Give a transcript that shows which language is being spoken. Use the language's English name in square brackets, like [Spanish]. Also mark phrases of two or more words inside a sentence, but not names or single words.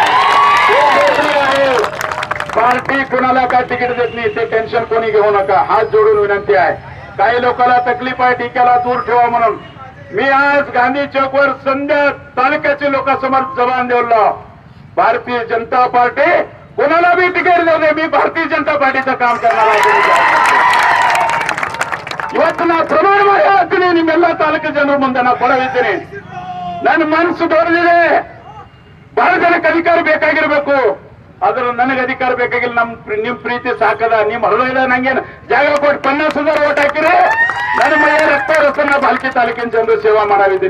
[Marathi] पार्टी कोणाला काय तिकीट देत नाही, ते टेन्शन कोणी घेऊ नका. हात जोडून विनंती आहे. काही लोकांना तकलीफ आहे, टीकेला दूर ठेवा म्हणून मी आज गांधी चौकवर संध्या तालुक्याच्या लोकांसमोर जबान देवलो. भारतीय जनता पार्टी कोणाला बी तिकीट देऊ दे, मी भारतीय जनता पार्टीचं काम करणार आहे. [Kannada] ಇವತ್ತು ನಾ ಪ್ರಮಾಣ ಮಾಡಿ ಹೇಳ್ತೀನಿ, ನಿಮ್ಮೆಲ್ಲ ತಾಲೂಕು ಜನರ ಮುಂದೆ ನಾ ಕೊಡವಿದ್ದೀನಿ. ನನ್ನ ಮನಸ್ಸು ದೊಡ್ಡದಿದೆ. ಬಹಳ ಜನಕ್ಕೆ ಅಧಿಕಾರ ಬೇಕಾಗಿರ್ಬೇಕು, ಆದ್ರೆ ನನಗೆ ಅಧಿಕಾರ ಬೇಕಾಗಿಲ್ಲ. ನಿಮ್ ಪ್ರೀತಿ ಸಾಕದ, ನಿಮ್ ಹೃದಯದ ನಂಗೇನು ಜಾಗ ಕೊಟ್ಟು 50,000 ಓಟ್ ಹಾಕಿರಿ, ನನ್ನ ಮೈಯ ರಕ್ತ ನಾ ಬಾಲ್ಕಿ ತಾಲೂಕಿನ ಜನರು ಸೇವಾ ಮಾಡಾವಿದ್ದೀನಿ.